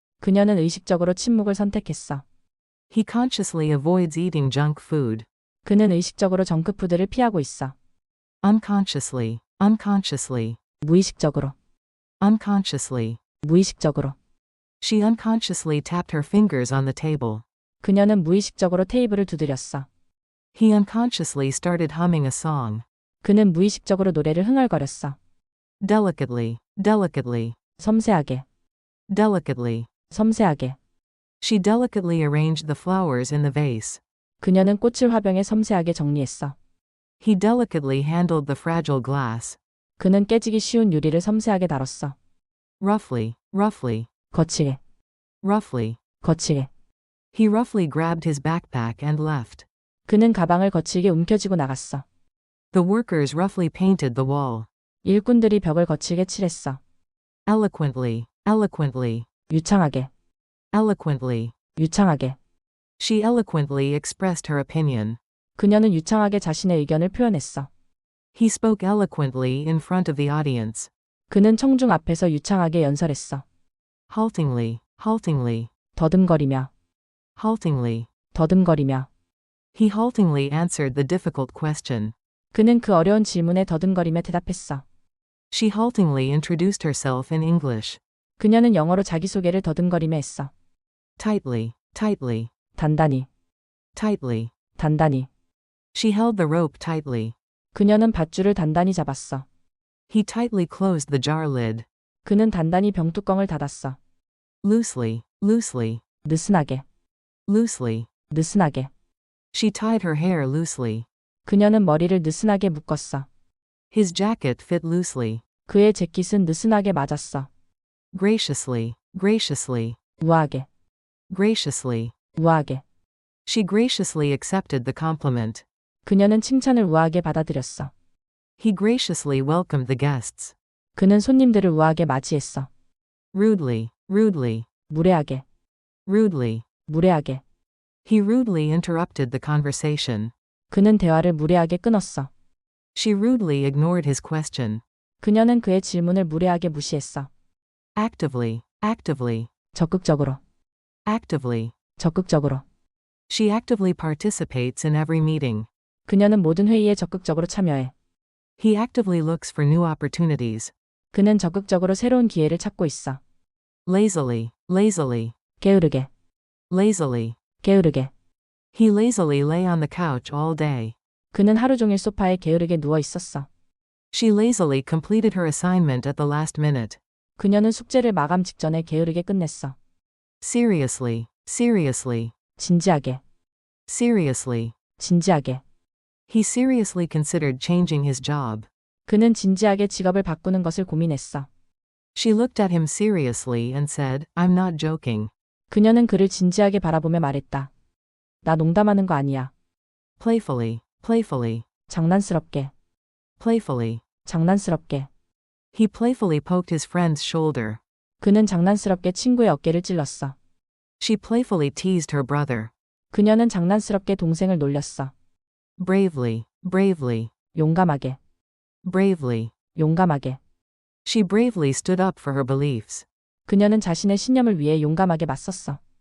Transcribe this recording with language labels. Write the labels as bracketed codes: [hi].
[ko] 그녀는 의식적으로 침묵을 선택했어. [en] He consciously avoids eating junk food. [ko] 그는 의식적으로 정크푸드를 피하고 있어. [en] Unconsciously, unconsciously, [ko] 무의식적으로, [en] unconsciously. [ko] 무의식적으로. [en] She unconsciously tapped her fingers on the table. [ko] 그녀는 무의식적으로 테이블을 두드렸어. [en] He unconsciously started humming a song. [ko] 그는 무의식적으로 노래를 흥얼거렸어. [en] Delicately, delicately, [ko] 섬세하게, [en] delicately. [ko] 섬세하게. [en] She delicately arranged the flowers in the vase. [ko] 그녀는 꽃을 화병에 섬세하게 정리했어. [en] He delicately handled the fragile glass. [ko] 그는 깨지기 쉬운 유리를 섬세하게 다뤘어. [en] Roughly, roughly, [ko] 거칠게, [en] roughly. [ko] 거칠게. [en] He roughly grabbed his backpack and left. [ko] 그는 가방을 거칠게 움켜쥐고 나갔어. [en] The workers roughly painted the wall. [ko] 일꾼들이 벽을 거칠게 칠했어. [en] Eloquently, eloquently, [ko] 유창하게, [en] eloquently. [ko] 유창하게. [en] She eloquently expressed her opinion. [ko] 그녀는 유창하게 자신의 의견을 표현했어. [en] He spoke eloquently in front of the audience. [ko] 그는 청중 앞에서 유창하게 연설했어. [en] Haltingly, haltingly, [ko] 더듬거리며, [en] haltingly. [ko] 더듬거리며. [en] He haltingly answered the difficult question. [ko] 그는 그 어려운 질문에 더듬거리며 대답했어. [en] She haltingly introduced herself in English. [ko] 그녀는 영어로 자기소개를 더듬거리며 했어. [en] Tightly, tightly, [ko] 단단히, [en] tightly. [ko] 단단히. [en] She held the rope tightly. [ko] 그녀는 밧줄을 단단히 잡았어. [en] He tightly closed the jar lid. [ko] 그는 단단히 병뚜껑을 닫았어. [en] Loosely, loosely, [ko] 느슨하게, [en] loosely. [ko] 느슨하게. [en] She tied her hair loosely. [ko] 그녀는 머리를 느슨하게 묶었어. [en] His jacket fit loosely. [ko] 그의 재킷은 느슨하게 맞았어. [en] Graciously, graciously, [ko] 우아하게, [en] graciously. [ko] 우아하게. [en] She graciously accepted the compliment. [ko] 그녀는 칭찬을 우아하게 받아들였어. [en] He graciously welcomed the guests. [ko] 그는 손님들을 우아하게 맞이했어. [en] Rudely, rudely, [ko] 무례하게, [en] rudely. [ko] 무례하게. [en] He rudely interrupted the conversation. [ko] 그는 대화를 무례하게 끊었어. [en] She rudely ignored his question. [ko] 그녀는 그의 질문을 무례하게 무시했어. [en] Actively, actively, [ko] 적극적으로, [en] actively. [ko] 적극적으로. [en] She actively participates in every meeting. [ko] 그녀는 모든 회의에 적극적으로 참여해. [en] He actively looks for new opportunities. [ko] 그는 적극적으로 새로운 기회를 찾고 있어. [en] Lazily, lazily, [ko] 게으르게, [en] lazily. [ko] 게으르게. [en] He lazily lay on the couch all day. [ko] 그는 하루 종일 소파에 게으르게 누워 있었어. [en] She lazily completed her assignment at the last minute. [ko] 그녀는 숙제를 마감 직전에 게으르게 끝냈어. [en] Seriously, seriously, [ko] 진지하게, [en] seriously. [ko] 진지하게. [en] He seriously considered changing his job. [ko] 그는 진지하게 직업을 바꾸는 것을 고민했어. [en] She looked at him seriously and said, I'm not joking. [ko] 그녀는 그를 진지하게 바라보며 말했다. 나 농담하는 거 아니야. [en] Playfully, playfully, [ko] 장난스럽게, [en] playfully. [ko] 장난스럽게. [en] He playfully poked his friend's shoulder. [ko] 그는 장난스럽게 친구의 어깨를 찔렀어. [en] She playfully teased her brother. [ko] 그녀는 장난스럽게 동생을 놀렸어. [en] Bravely, bravely, [ko] 용감하게, [en] bravely. [ko] 용감하게. [en] She bravely stood up for her beliefs. [ko] 그녀는 자신의 신념을 위해 용감하게 맞섰어.